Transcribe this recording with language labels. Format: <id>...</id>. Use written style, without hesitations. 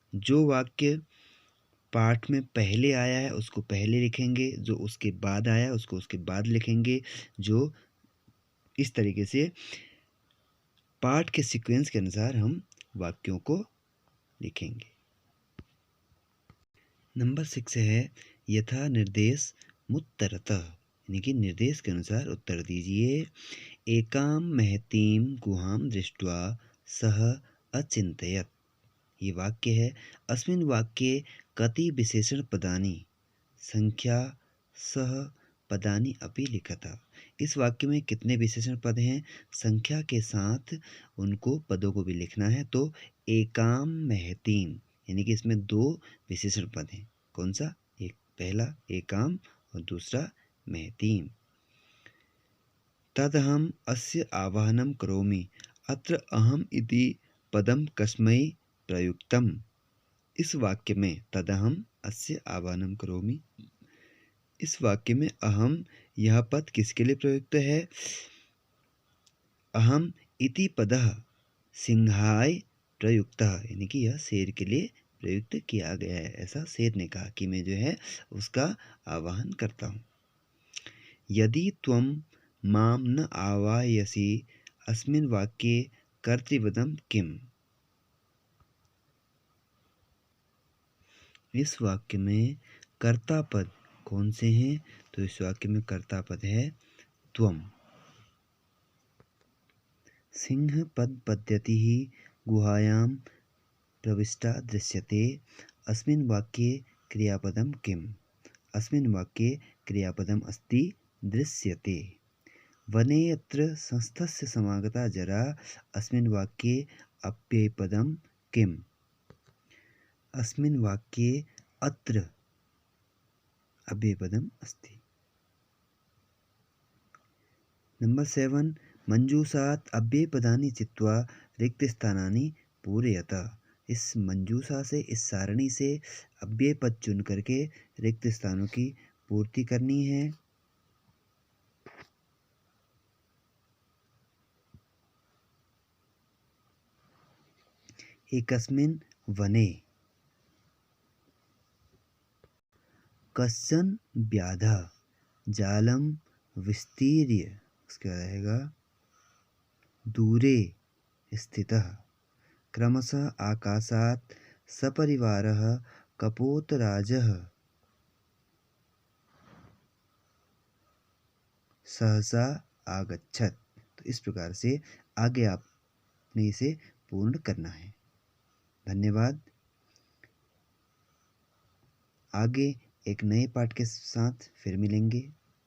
<hi>जो वाक्य पाठ में पहले आया है उसको पहले लिखेंगे, जो उसके बाद आया है उसको उसके बाद लिखेंगे, जो इस तरीके से पाठ के सीक्वेंस के अनुसार हम वाक्यों को लिखेंगे। नंबर 6 है</hi> <sa>यथा निर्देश मुत्तरतः,</sa> <hi>यानी कि निर्देश के अनुसार उत्तर दीजिए।</hi> <sa>एकां महतीं गुहां दृष्ट्वा सः अचिन्तयत्।</sa> <hi>ये वाक्य है।</hi> <sa>अस्मिन् वाक्ये कति विशेषणपदानि संख्या सह पदानि अपि लिखत।</sa> <hi>इस वाक्य में कितने विशेषण पद हैं, संख्या के साथ उनको पदों को भी लिखना है। तो एकाम महतीम, यानी कि इसमें 2 विशेषण पद हैं। कौन सा? एक पहला एकाम और दूसरा महतीम।</hi> <sa>तदहम अस्य आवाहनं करोमि। अत्र अहम इति पदम कस्मै प्रयुक्तम।</sa> <hi>इस वाक्य में</hi> <sa>तदहम अस्य आवाहनं करोमि,</sa> <hi>इस वाक्य में अहम यह पद किसके लिए प्रयुक्त है?</hi> <sa>अहम इति पदः सिंहाय प्रयुक्तः,</sa> <hi>यानी कि यह शेर के लिए प्रयुक्त किया गया है। ऐसा शेर ने कहा कि मैं जो है उसका आवाहन करता हूँ।</hi> <sa>यदि त्वं मां न आवाहयसि अस्मिन् वाक्ये कर्तृपदं किम्?</sa> <hi>इस वाक्य में कर्ता पद कौन से हैं? तो इस वाक्य में कर्ता पद है त्वम्।</hi> <sa>सिंह पद पद्धतिः गुहायां प्रविष्टा दृश्यते। अस्मिन् वाक्ये क्रियापदं किम्? अस्मिन् वाक्ये क्रियापदम् अस्ति दृश्यते। वने यत्र संस्थस्य समागता जरा। अस्मिन् वाक्ये अव्ययपदं किम्? अस्मिन् वाक्ये अत्र अव्ययपदम् अस्ति। नंबर 7 मंजूषात् अव्ययपदानि चित्वा रिक्तस्थानानि पूरयत।</sa> <hi>इस मंजूषा से, इस सारणी से अव्यय पद चुन करके रिक्त स्थानों की पूर्ति करनी है।</hi> <sa>एकस्मिन् वने कश्चन व्याधः जालं विस्तीर्य,</sa> <hi>उसके बाद रहेगा</hi> <sa>दूरे स्थितः क्रमशः आकाशात् सपरिवारः कपोतराजः सहसा आगच्छत्।</sa> <hi>तो इस प्रकार से आगे आपने इसे पूर्ण करना है। धन्यवाद। आगे एक नए पाठ के साथ फिर मिलेंगे।</hi>